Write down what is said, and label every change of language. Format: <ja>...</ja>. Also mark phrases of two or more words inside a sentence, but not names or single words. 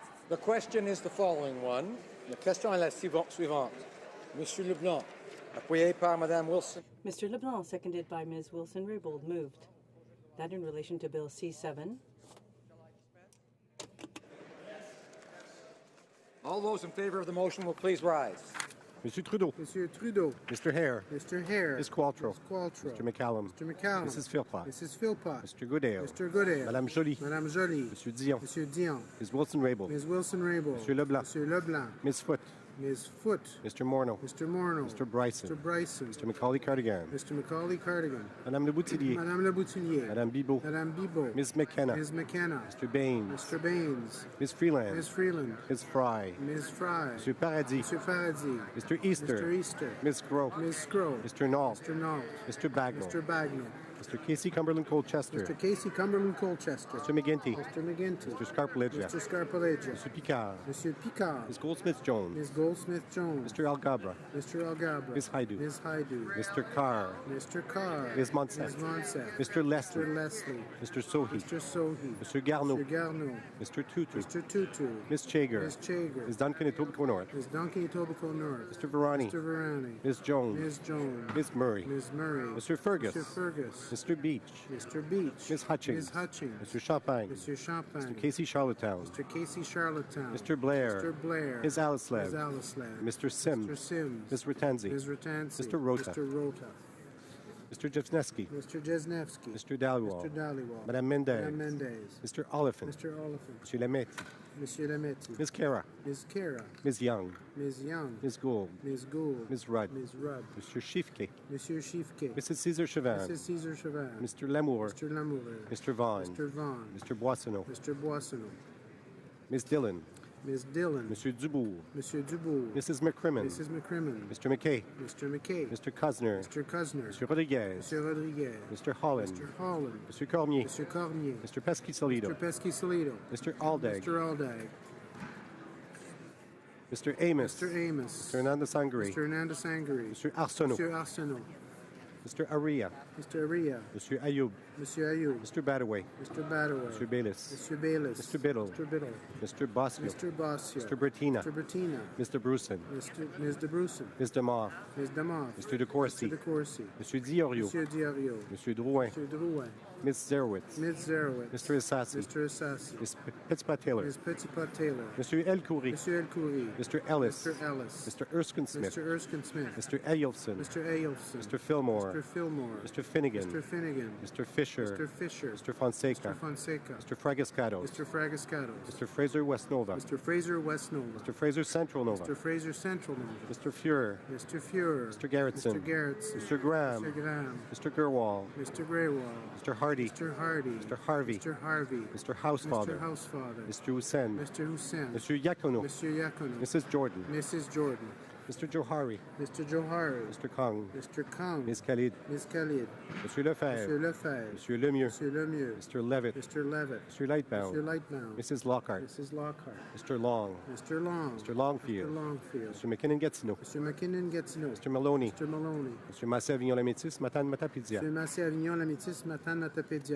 <en>The question is the following one.</en> <fr>La question est la suivante. Monsieur Leblanc, appuyé par Madame Wilson.</fr> <en>Mr. LeBlanc, seconded by Ms. Wilson-Raybould, moved. That in relation to Bill C7. All those in favor of the motion will please rise. Monsieur Trudeau. Monsieur Trudeau. Mr. Hare. Mr. Hare. Ms. Qualtrough. Ms. Qualtrough. Mr. McCallum. Mr. McCallum. Mrs. Philpott. Mrs. Philpott. Mr. Goodale. Mr. Goodale. Madame Joly. Madame Joly. Monsieur Dion. Monsieur Dion. Ms. Wilson-Raybould. Ms. Wilson-Raybould. Monsieur Leblanc. Monsieur Leblanc. Ms. Foote. Ms. Foote. Mr. Morneau. Mr. Morneau. Mr. Bryson. Mr. Bryson. Mr. Macaulay-Cardigan. Mr. Macaulay-Cardigan. Madame Le Boutillier. Madame Le Boutillier. Madame Bibeau. Madame Bibeau. Ms. McKenna. Ms. McKenna. Mr. Baines. Mr. Baines. Ms. Freeland. Ms. Freeland. Ms. Fry. Ms. Fry. Monsieur Paradis. Mr. Paradis. Mr. Easter. Mr. Easter. Ms. Groh. Ms. Groh. Mr. Nault. Mr. Nault. Mr. Bagnall. Mr. Bagnall. Mr. Casey Cumberland Colchester. Mr. Casey Cumberland Colchester. Mr. McGinty. Mr. McGinty. Mr. Scarpaleggia. Mr. Scarpaleggia. Mr. Picard. Monsieur Picard. Ms. Goldsmith-Jones. Ms. Goldsmith-Jones. Mr. Algabra. Mr. Algabra. Ms. Haidu. Ms. Haidu. Mr. Carr. Mr. Carr. Ms. Monsef. Ms. Monsef. Mr. Leslie. Mr. Leslie. Mr. Sohi. Mr. Sohi. Mr. Garneau. Mr. Garneau. Mr. Tutu. Mr. Tutu. Ms. Chager. Ms. Chager. Ms. Duncan Etobicoke North. Ms. Duncan Etobicoke North. Mr. Varani. Mr. Varani. Ms. Jones. Ms. Jones. Ms. Murray. Ms. Murray. Mr. Fergus. Mr. Fergus. Mr. Beach. Mr. Beach. Ms. Hutchings. Ms. Hutchings. Mr. Champagne. Mr. Champagne. Mr. Casey Charlottetown. Mr. Casey Charlottetown. Mr. Blair. Mr. Blair. Ms. Alislav. Ms. Alislav. Mr. Sims. Mr. Sims. Ms. Ratanzi. Ms. Ratanzi. Mr. Rota. Mr. Rota. Mr. Jesnevsky. Mr. Jesnevsky. Mr. Dhaliwal. Mr. Dhaliwal. Madame Mendez. Madame Mendez. Mr. Oliphant. Mr. Oliphant. Monsieur Lametti. Monsieur Lametti. Ms. Kara. Ms. Kara. Ms. Young. Ms. Young. Ms. Gould. Ms. Gould. Ms. Rudd. Ms. Rudd. Mr. Shifke. Monsieur Shifke. Mrs. Cesar Chauvin. Mrs. Cesar Chauvin. Mr. Lamour. Mr. Lamour. Mr. Vaughn. Mr. Vaughn. Mr. Boissonneau. Mr. Boissonneau. Ms. Dillon. Ms. Dillon. Monsieur Dubourg. Monsieur Dubourg. Mrs. McCrimmon. Mrs. McCrimmon. Mr. McKay. Mr. McKay. Mr. Cosner. Mr. Cosner. Mr. Rodriguez. Mr. Rodriguez. Mr. Holland. Mr. Holland. Mr. Cormier. Mr. Cormier. Mr. Pesky-Solido. Mr. Pesky-Solido. Mr. Aldag. Mr. Aldag. Mr. Amos. Mr. Amos. Mr. Hernandez Sangre. Mr. Hernandez Sangre. Mr. Arsenault. Mr. Arsenault. Mr. Aria. Mr. Aria. Mr. Ayoub. Monsieur Ayoub. Mr. Badaway. Mr. Badaway. Mr. Bayless. Mr. Bayless. Mr. Biddle. Mr. Biddle. Mr. Bosio. Mr. Bossio. Mr. Bertina. Mr. Bertina. Mr. Bruson. Ms. De Bruson. Ms. Demoff. Ms. Demoff. Mr. De Courcy. Mr. De Courcy. Mr. Diorio. Monsieur Diorio. Mr. Drouin. Mr. Drouin. Ms. Zerowitz. Ms. Zerowitz. Mr. Assassi. Mr. Assassi. Ms. Petitpas-Taylor. Ms. Petitpas-Taylor. Mr. El Khoury. Mr. El Khoury. Mr. Ellis. Mr. Ellis. Mr. Erskine Smith. Mr. Erskine Smith. Mr. Eyolfson. Mr. Eyolfson. Mr. Fillmore. Mr. Fillmore. Mr. Finnegan. Mr. Finnegan. Mr. Fisher. Mr. Fisher. Mr. Fonseca. Mr. Fonseca. Mr. Fragascatos. Mr. Fragascatos. Mr. Fraser West Nova. Mr. Fraser West Nova. Mr. Fraser Central Nova. Mr. Fraser Central Nova. Mr. Fuhrer. Mr. Fuhrer. Mr. Garrettson. Mr. Garrettson. Mr. Graham. Mr. Graham. Mr. Gerwall. Mr. Greywall. Mr. Hardy. Mr. Hardy. Mr. Harvey. Mr. Harvey. Mr. Housefather. Mr. Housefather. Mr. Hussein. Mr. Hussein. Mr. Yakono. Mr. Yakono. Mrs. Jordan. Mrs. Jordan. Mr. Johari. Mr. Johari. Mr. Kong. Mr. Kong. Ms. Khalid. Ms. Khalid. Monsieur Lefebvre. Monsieur Lefebvre. Monsieur Lemieux. Monsieur Lemieux. Mr. Levitt. Mr. Levitt. Mr. Lightbound. Mr. Lightbound. Mrs. Lockhart. Mrs. Lockhart. Mr. Long. Mr. Long. Mr. Longfield. Mr. Longfield. Mr. McKinnon-Gatineau. Mr. McKinnon-Gatineau. Mr. Maloney. Mr. Maloney. Mr. Massé-Avignon-Lamétis, Matane-Matapédia. Mr. Massé-Avignon-Lamitis, Matane-Matapédia.</en>